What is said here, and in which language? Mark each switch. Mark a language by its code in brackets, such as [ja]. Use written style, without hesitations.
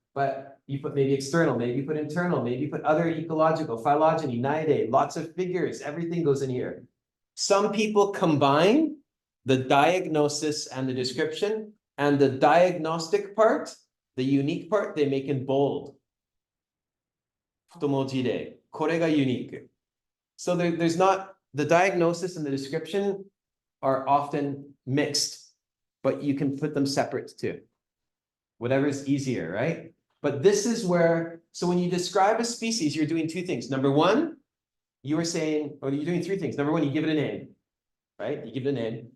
[en] But you put maybe external, maybe you put internal, maybe you put other ecological, phylogeny, naidae, lots of figures, everything goes in here. Some people combine the diagnosis and the description, and the diagnostic part, the unique part, they make in bold. [ja] 太文字で、これが unique. [en] So there's not, the diagnosis and the description are often mixed, but you can put them separate too. Whatever's easier, right? But this is where, so when you describe a species, you're doing two things. Number one, you were saying, or you're doing three things. Number one, you give it a name, right? You give it a name.